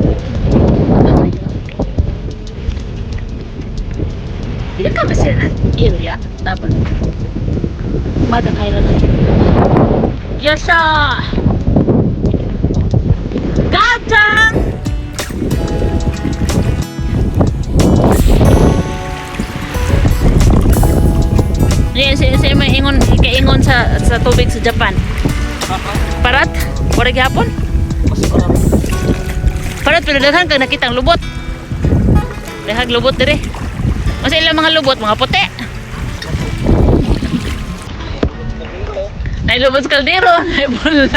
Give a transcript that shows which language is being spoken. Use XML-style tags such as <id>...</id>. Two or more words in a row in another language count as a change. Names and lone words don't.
<ja>わかんないよ。いるかもしれない。いるや、多分。まだ帰らない。</ja> <ceb>よっしゃー。ガーちゃん。Siya may kaingon sa tubig sa Japan. Parat? Wala gihapon? Parat pero daghan kang nakitang lubot. Daghang lubot dire. Masa ilang mga lubot, mga puti. Nay lubot sa kaldero, nay bola.</ceb>